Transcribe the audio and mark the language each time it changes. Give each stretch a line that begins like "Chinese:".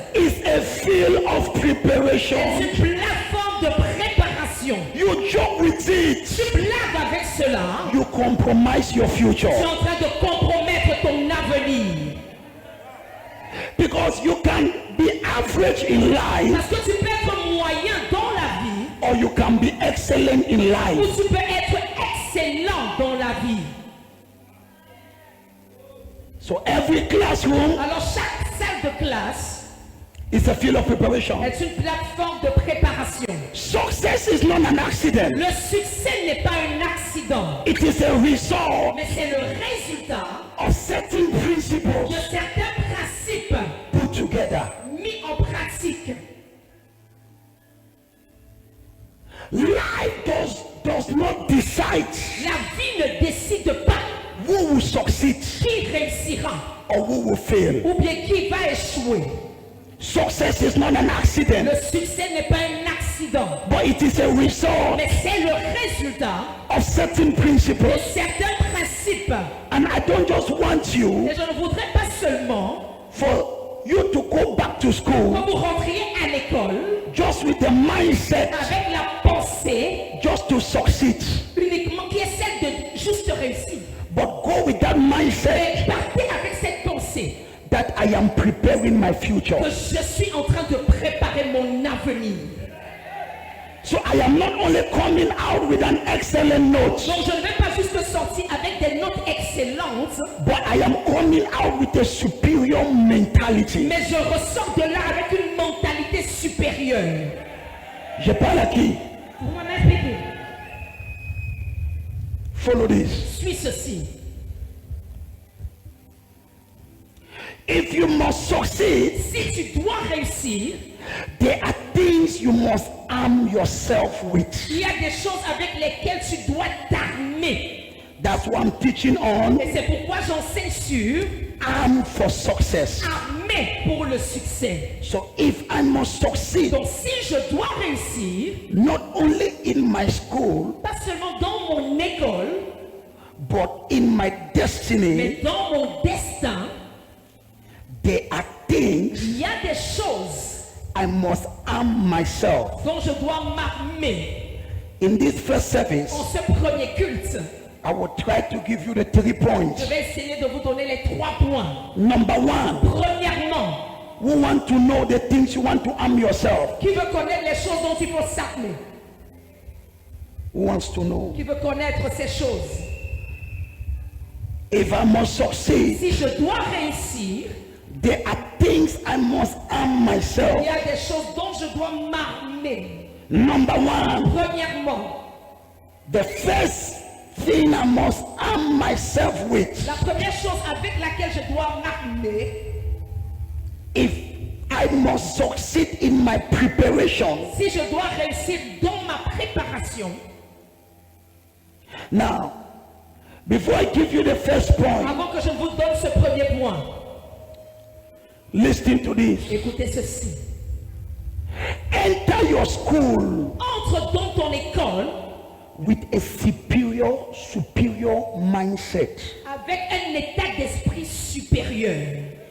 English: is a field of preparation.
French: est une plateforme de préparation.
English: You joke with it,
French: Tu blagues avec cela,
English: you compromise your future.
French: tu es en train de compromettre ton avenir.
English: Because you can be average in life,
French: Parce que tu peux être moyen dans la vie,
English: or you can be excellent in
French: ou
English: life.
French: tu peux être excellent dans la vie.
English: So every classroom
French: Alors chaque salle de classe
English: is a field of preparation.
French: est une plateforme de préparation.
English: Success is not an accident.
French: Le succès n'est pas un accident,
English: It is a result
French: mais c'est le résultat
English: of certain
French: de
English: principles
French: certains principes
English: put together.
French: mis en pratique.
English: Life does not decide
French: La vie ne décide pas
English: who will succeed
French: qui réussira
English: or who will fail.
French: ou bien qui va échouer.
English: Success is not an accident,
French: Le succès n'est pas un accident,
English: but it is a result
French: mais c'est le résultat
English: of certain
French: de
English: principles.
French: certains principes.
English: And I don't just want you
French: Et je ne voudrais pas seulement
English: for you to go back to school
French: que vous rentriez à l'école
English: just with the mindset
French: avec la pensée
English: just to succeed,
French: uniquement qui est celle de juste réussir.
English: but go with that mindset
French: Mais partez avec cette pensée
English: that I am preparing my future.
French: que je suis en train de préparer mon avenir.
English: So I am not only coming out with an excellent note,
French: Donc je ne vais pas juste sortir avec des notes excellentes,
English: but I am coming out with a superior mentality.
French: mais je ressors de là avec une mentalité supérieure. Je parle à qui? Vous m'expliquez?
English: Follow this.
French: Suis ceci.
English: If you must succeed,
French: Si tu dois réussir,
English: there are things you must arm yourself with.
French: il y a des choses avec lesquelles tu dois t'armer.
English: That's what I'm teaching on.
French: Et c'est pourquoi j'enseigne sur
English: Arm for success.
French: armer pour le succès.
English: So if I must succeed,
French: Donc si je dois réussir,
English: not only in my school,
French: pas seulement dans mon école,
English: but in my destiny,
French: mais dans mon destin,
English: there are things
French: il y a des choses
English: I must arm myself.
French: dont je dois m'armer.
English: In this first service,
French: En ce premier culte,
English: I will try to give you the 3 points.
French: je vais essayer de vous donner les 3 points.
English: Number 1,
French: Premièrement,
English: who want to know the things you want to arm yourself?
French: qui veut connaître les choses dont il faut s'armer?
English: Who wants to know?
French: Qui veut connaître ces choses?
English: If I must succeed,
French: Si je dois réussir,
English: there are things I must arm
French: il
English: myself.
French: y a des choses dont je dois m'armer.
English: Number 1,
French: Premièrement,
English: the first thing I must arm myself with,
French: la première chose avec laquelle je dois m'armer,
English: if I must succeed in my preparation.
French: si je dois réussir dans ma préparation.
English: Now, before I give you the first point,
French: Avant que je vous donne ce premier point,
English: listen to this.
French: écoutez ceci.
English: Enter your school
French: Entre dans ton école
English: with a superior mindset.
French: avec un état d'esprit supérieur.